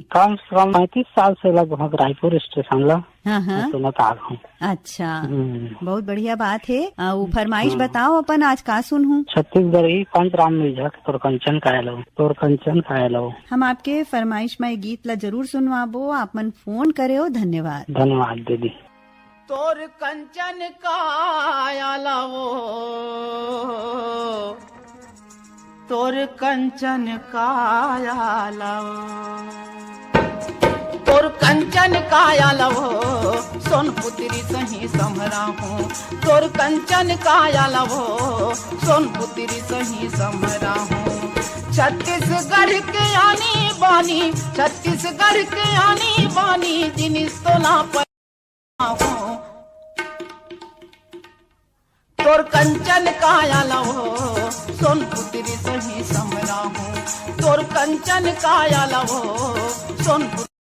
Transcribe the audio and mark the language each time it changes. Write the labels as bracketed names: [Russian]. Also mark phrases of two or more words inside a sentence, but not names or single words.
[Chhattisgarhi] कम से कम 35 साल से लगभग रायपुर स्टेशन ला सुनता हूँ। अच्छा, बहुत बढ़िया बात है। वो फरमाइश बताओ अपन आज का सुन हूँ? छत्तीसगढ़ी पंचराम मिर्जा तोर कंचन खाए लो। हम आपके फरमाइश में गीत ला जरूर सुनवाबो, आप मन फोन करे हो। धन्यवाद। धन्यवाद दीदी। तोर कंचन काया लावो, तोर कंचन काया लावो, तोर कंचन काया लावो, सोन पुत्री सही समरा हूँ, तोर कंचन काया लावो, सोन पुत्री सही समरा हूँ। छत्तीसगढ़ के आनी बानी, छत्तीसगढ़ के आनी बानी, जिनिस तो ना हूँ, तोर कंचन काया लवो, सोन पुत्री सही समरा हूँ, तोर कंचन काया लवो, सोन पुत्री